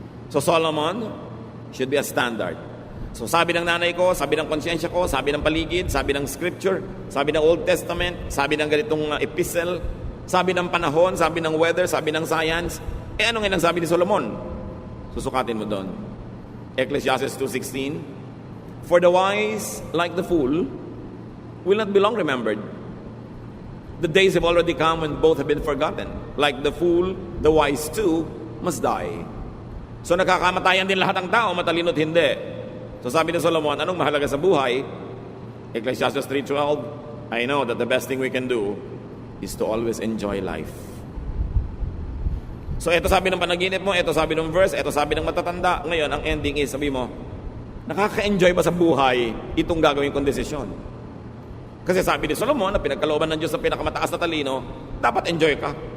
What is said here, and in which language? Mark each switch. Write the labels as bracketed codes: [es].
[en] So Solomon should be a standard. [tl] So sabi ng nanay ko, sabi ng konsyensya ko, sabi ng paligid, sabi ng scripture, sabi ng Old Testament, sabi ng ganitong epistle, sabi ng panahon, sabi ng weather, sabi ng science, ano nga ang sabi ni Solomon? Susukatin mo doon. [en] Ecclesiastes 2:16, For the wise, like the fool, will not be long remembered. The days have already come when both have been forgotten. Like the fool, the wise too must die. [tl] So nakakamatayan din lahat ng tao, matalino't hindi. So sabi ni Solomon, anong mahalaga sa buhay? [en] Ecclesiastes 3:12, I know that the best thing we can do is to always enjoy life. [tl] So ito sabi ng panaginip mo, ito sabi ng verse, ito sabi ng matatanda. Ngayon, ang ending is, sabi mo, nakaka-enjoy ba sa buhay itong gagawin kong desisyon? Kasi sabi ni Solomon na pinagkalooban ng Diyos sa pinakamataas na talino, dapat enjoy ka.